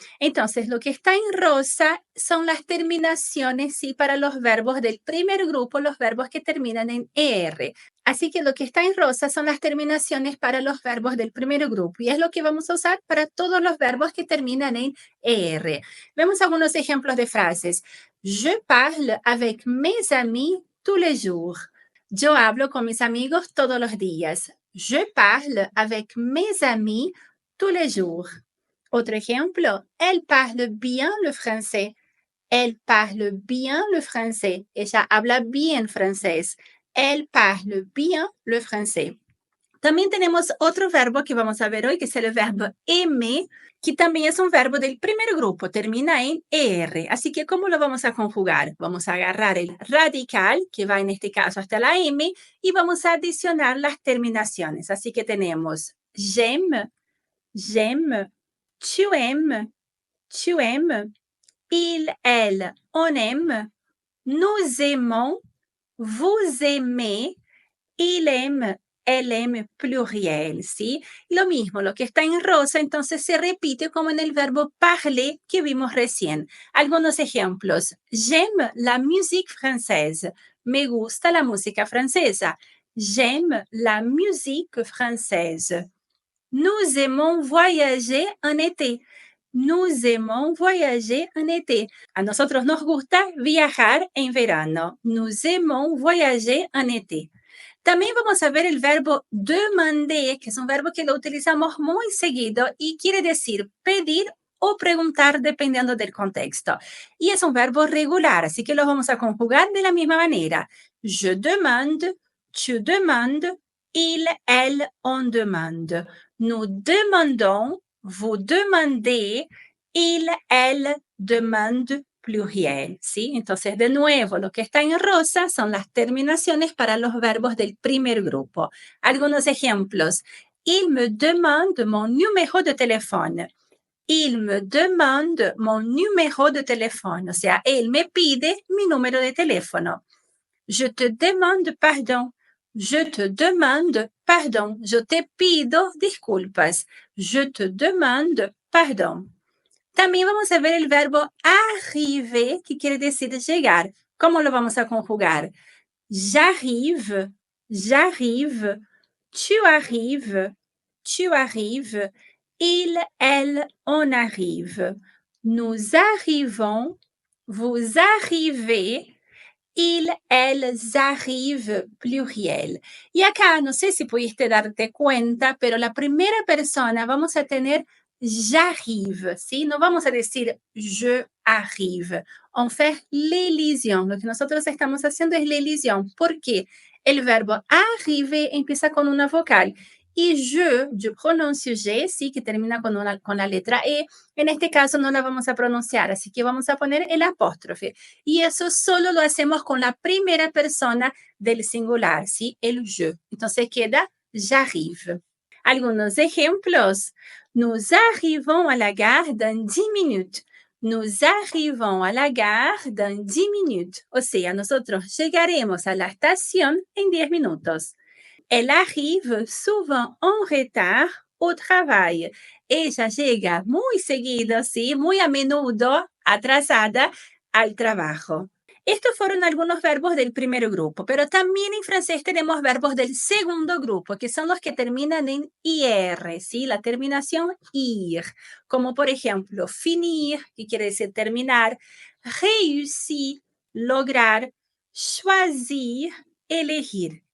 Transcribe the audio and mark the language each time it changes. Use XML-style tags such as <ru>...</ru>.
<es>Entonces, lo que está en rosa son las terminaciones, sí, para los verbos del primer grupo, los verbos que terminan en ER. Así que lo que está en rosa son las terminaciones para los verbos del primer grupo y es lo que vamos a usar para todos los verbos que terminan en ER. Vemos algunos ejemplos de frases.</es> <fr>Je parle avec mes amis tous les jours.</fr> <es>Yo hablo con mis amigos todos los días.</es> <fr>Je parle avec mes amis tous les jours. Autre ejemplo, elle parle bien le français. Elle parle bien le français.</fr> <es>Ella habla bien francés.</es> <fr>Elle parle bien le français.</fr> <es>También tenemos otro verbo que vamos a ver hoy, que es el verbo aimer, que también es un verbo del primer grupo, termina en ER. Así que, ¿cómo lo vamos a conjugar? Vamos a agarrar el radical, que va en este caso hasta la M, y vamos a adicionar las terminaciones. Así que tenemos</es> <fr>j'aime, j'aime, tu aimes, tu aimes, il, elle, on aime, nous aimons, vous aimez, il aime, elle aime pluriel, ¿sí?</fr> <es>Lo mismo, lo que está en rosa, entonces se repite como en el verbo parler que vimos recién. Algunos ejemplos.</es> <fr>J'aime la musique française.</fr> <es>Me gusta la música francesa.</es> <fr>J'aime la musique française. Nous aimons voyager en été. Nous aimons voyager en été.</fr> <es>A nosotros nos gusta viajar en verano.</es> <fr>Nous aimons voyager en été.</fr> <es>También vamos a ver el verbo demander, que es un verbo que lo utilizamos muy seguido y quiere decir pedir o preguntar dependiendo del contexto. Y es un verbo regular, así que lo vamos a conjugar de la misma manera.</es> <fr>Je demande, tu demandes, il, elle, on demande. Nous demandons, vous demandez, il, elle demande pluriel, ¿sí?</fr> <es>Entonces, de nuevo, lo que está en rosa son las terminaciones para los verbos del primer grupo. Algunos ejemplos.</es> <fr>Il me demande mon numéro de téléphone. Il me demande mon numéro de téléphone.</fr> <es>O sea, él me pide mi número de teléfono.</es> <fr>Je te demande pardon. Je te demande pardon.</fr> <es>Yo te pido disculpas.</es> <fr>Je te demande pardon.</fr> <es>También vamos a ver el verbo arriver, que quiere decir llegar. ¿Cómo lo vamos a conjugar?</es> <fr>J'arrive, j'arrive, tu arrives, tu arrives, il, elle, on arrive. Nous arrivons, vous arrivez, il, elles arrivent, pluriel.</fr> <es>Y acá, no sé si pudiste darte cuenta, pero la primera persona vamos a tener j'arrive, ¿sí? No vamos a decir</es> <fr>je arrive. On fait l'élision.</fr> <es>Lo que nosotros estamos haciendo es l'élision. ¿Por qué? El verbo arrive empieza con una vocal. Y yo pronuncio je, sí, que termina con la letra E. En este caso no la vamos a pronunciar, así que vamos a poner el apóstrofe. Y eso solo lo hacemos con la primera persona del singular, ¿sí? El je. Entonces queda j'arrive. Algunos ejemplos.</es> <fr>Nous arrivons à la gare dans 10 minutes. Nous arrivons à la gare dans 10 minutes.</fr> <es>O sea, nosotros llegaremos a la estación en 10 minutos.</es> <fr>Elle arrive souvent en retard au travail.</fr> <es>Ella llega muy seguido, sí, muy a menudo atrasada al trabajo. Estos fueron algunos verbos del primer grupo, pero también en francés tenemos verbos del segundo grupo, que son los que terminan en IR, ¿sí? La terminación IR, como por ejemplo finir, que quiere decir terminar, réussir, lograr, choisir, elegir.</es>